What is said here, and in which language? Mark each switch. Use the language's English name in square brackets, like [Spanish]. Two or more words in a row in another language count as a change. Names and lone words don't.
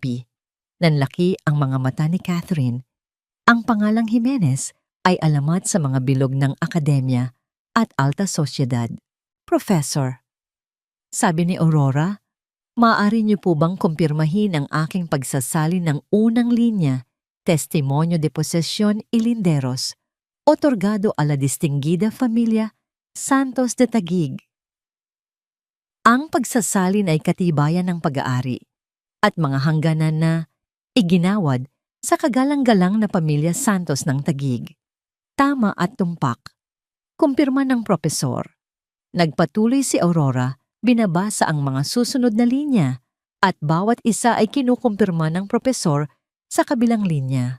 [Filipino] Nanlaki ang mga mata ni Catherine. Ang pangalang Jimenez ay alamat sa mga bilog ng akademya at alta sosyedad. Professor, sabi ni Aurora, maaari niyo po bang kumpirmahin ang aking pagsasalin ng unang linya, [Spanish] Testimonio de Posesión y Linderos, otorgado a la distinguida familia Santos de Taguig. [Filipino] Ang pagsasalin ay katibayan ng pag-aari at mga hangganan na iginawad sa kagalang-galang na pamilya Santos ng Taguig. Tama at tumpak. Kumpirma ng propesor. Nagpatuloy si Aurora, binabasa ang mga susunod na linya at bawat isa ay kinukumpirma ng propesor sa kabilang linya.